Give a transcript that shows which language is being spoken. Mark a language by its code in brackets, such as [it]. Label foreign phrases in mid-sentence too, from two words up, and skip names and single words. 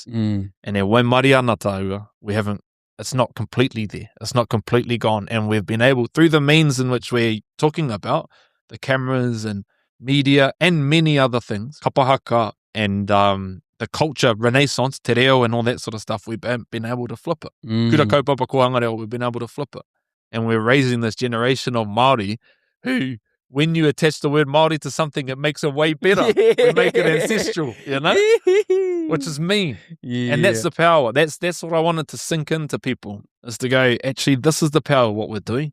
[en] Mm. And when Mariana Taua, it's not completely there. It's not completely gone. And we've been able, through the means in which we're talking about, the cameras and media and many other things, kapahaka and the culture renaissance, [mi] te reo [en] and all that sort of stuff, we've been able to flip it. [mi] Kura kaupapa kohangarewa, [en] we've been able to flip it. And we're raising this generation of Māori who, when you attach the word Māori to something, it makes it way better. We make it ancestral, which is mean. Yeah. And that's the power. That's what I wanted to sink into people, is to go, actually, this is the power of what we're doing.